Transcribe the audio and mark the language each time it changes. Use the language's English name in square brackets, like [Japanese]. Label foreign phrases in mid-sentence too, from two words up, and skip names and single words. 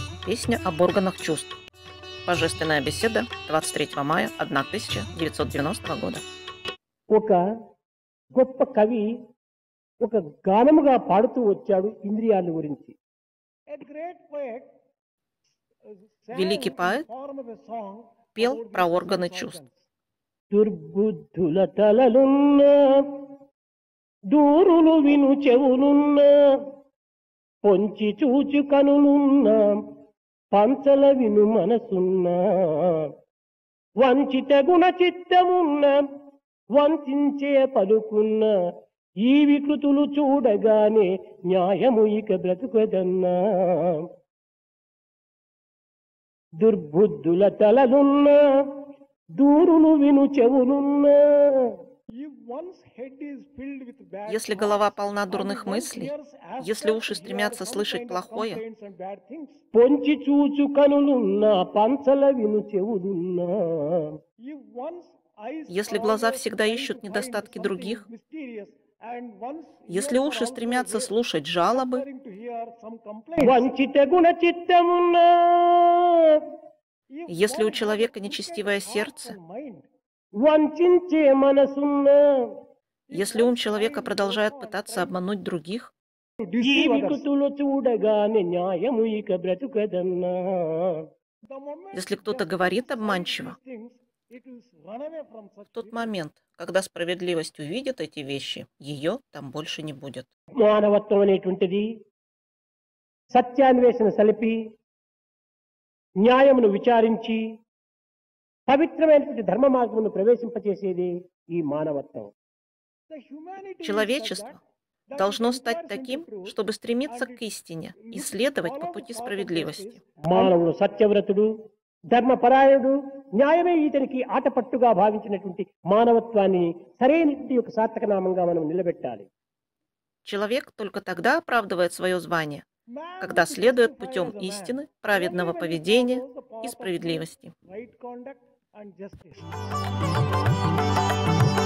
[Russian] Песня об органах чувств. Божественная беседа 23 мая 1990 года. [Telugu] ఒక గొప్ప కవి ఒక గానముగా పాడుతూ వచ్చాడు ఇంద్రియాల గురించి. [English] A great poet sang [Russian] Великий [English] in [Russian] поэт [English] form of a song [Russian] пел [English] about [Russian] про [English] these [Russian] органы [English] sense [Russian] чувств. [English] organs. [Telugu] దుర్బుద్ధుల తలలున్న దూరులు విను చెవులున్న పొంచి చూచు కనులున్న పంచల విను మనసున్న వంచిత గుణ చిత్తమున్న వంచించే పలుకున్న ఈ వికృతులు చూడగానే న్యాయము ఇక బ్రతుకదన్నా. దుర్బుద్ధుల తలలున్న దూరులు విను చెవులున్న. [Russian] Если голова полна дурных мыслей, если уши стремятся слышать плохое, [Telugu] పొంచి చూచు కనులున్న పంచల విను చెవులున్న. [Russian] если глаза всегда ищут недостатки других, если уши стремятся слушать жалобы, [Telugu] వంచిత గుణ చిత్తమున్న. [Russian] если у человека нечестивое сердце, [Telugu] వంచించే మనసున్న. [Russian] если ум человека продолжает пытаться обмануть других, [Telugu] ఈ వికృతులు చూడగానే న్యాయము ఇక బ్రతుకదన్నా. [Russian] если кто-то говорит обманчиво, в тот момент, когда справедливость увидит эти вещи, ее там больше не будет. [Telugu] మానవత్వం అనేటువంటిది సత్యాన్వేషణ సలిపి న్యాయమును విచారించి పవిత్రమైనటువంటి ధర్మ మార్గమును ప్రవేశింపచేసేది ఈ మానవత్వం. [Russian] Человечество должно стать таким, чтобы стремиться к истине и следовать по пути справедливости. [Telugu] మానవుడు సత్యవ్రతుడు, ధర్మపరాయణుడు, న్యాయమే ఇతనికి ఆటపట్టుగా భావించినటువంటి మానవత్వాన్ని సరైన యొక్క సార్థక నామంగా మనం నిలబెట్టాలి. [Russian] Человек только тогда оправдывает свое звание, когда следует путем истины, праведного поведения и справедливости.